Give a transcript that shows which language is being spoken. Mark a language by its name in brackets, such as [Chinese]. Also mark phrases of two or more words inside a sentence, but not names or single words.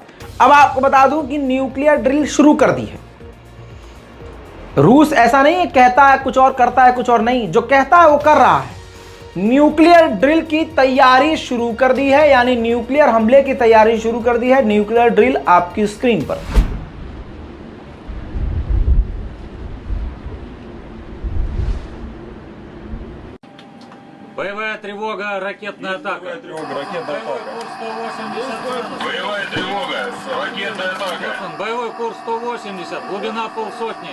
[Hindi] अब आपको बता दूं कि [English] nuclear drill [Hindi] शुरू कर दी है। रूस ऐसा नहीं है कहता है कुछ और, करता है कुछ और नहीं, जो कहता है वो कर रहा है। [English] nuclear drill [Hindi] की तैयारी शुरू कर दी है, यानी न्यूक्लियर हमले की तैयारी शुरू कर दी है। [English] nuclear drill [Hindi] आपकी स्क्रीन पर। [Russian] Боевая тревога, ракетная атака. Боевая тревога, ракетная атака. Боевой курс 180. Боевая тревога, ракетная атака. Боевой курс 180, глубина полсотни.